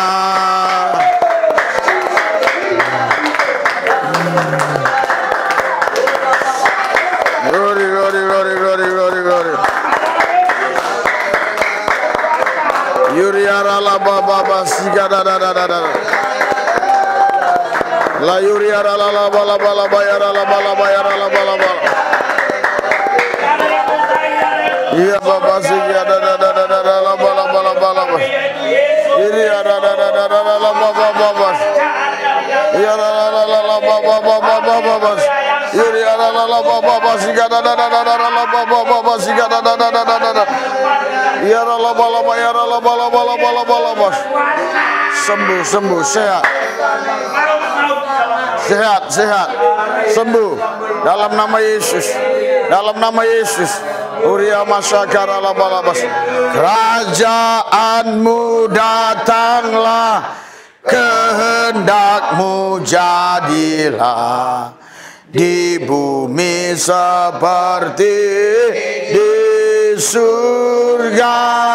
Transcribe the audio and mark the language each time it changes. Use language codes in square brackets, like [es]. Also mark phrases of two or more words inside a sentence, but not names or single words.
[en] Glory, glory, glory, glory, glory, glory. Yuriara la baba sigada da da da da. La yuriara la bala bala bayara la bala bayara la bala bala. Iya baba sigada da da da da la bala bala bala. Yuriara da da da da la baba baba. Yuriara la baba baba baba. Yuriara la baba sigada da da da la baba baba sigada da da da da. Yara la bala bayara la bala bala bala bala. [id] Sembuh, sembuh, sehat. Sehat, sehat. Sembuh dalam nama Yesus. Dalam nama Yesus. Uria masyakara la bala bas. Kerajaanmu datanglah, kehendakmu jadilah di bumi seperti di surga.